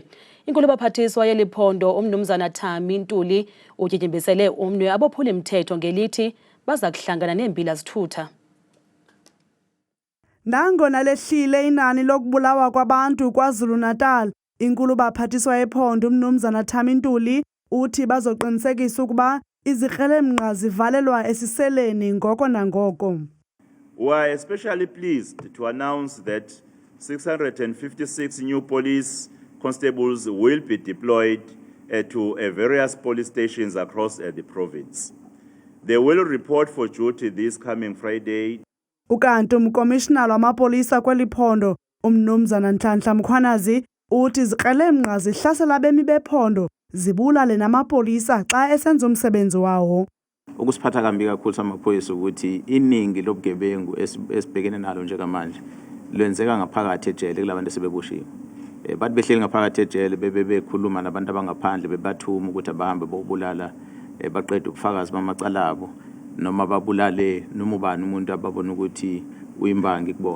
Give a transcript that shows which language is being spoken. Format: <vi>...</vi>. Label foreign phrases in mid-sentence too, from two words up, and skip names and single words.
<xh>Inkulu baphathiswa yeli phondo uMnumzana Thami Ntuli utyityimbisele umnwe abophuli-mthetho ngelithi baza kuhlangana neembila zithutha. Nangona lehlile inani lokubulawa kwabantu KwaZulu-Natal, inkulu baphathiswa ephondo uMnumzana Thami Ntuli uthi bazoqinisekisa ukuba izikrelemnqa zivalelwa esiseleni ngoko nangoko.</xh> <en>We are especially pleased to announce that 656 new police constables will be deployed to various police stations across the province. They will report for duty this coming Friday.</en> <xh>Ukanti umkomishinala wamapolisa kweli phondo uMnumzana Nhlanhla Mkhwanazi uthi izikrelemnqa zihlasela abemi bephondo zibulale namapolisa xa esenza umsebenzi wawo.</xh> <zu>Ukusiphatha kambi kakhulu samaphoyisa ukuthi iningi lobugebengu esibhekene nalo njengamanje lwenzeka ngaphakathi ejele kulabantu sebebushiwe. Bathi behleli ngaphakathi ejele bekhuluma nabantu abangaphandle bebathuma ukuthi abahambe bobulala baqede ukufakaza bamacala abo noma babulale noma ubani umuntu ababona ukuthi uyimbangi kubona.</zu>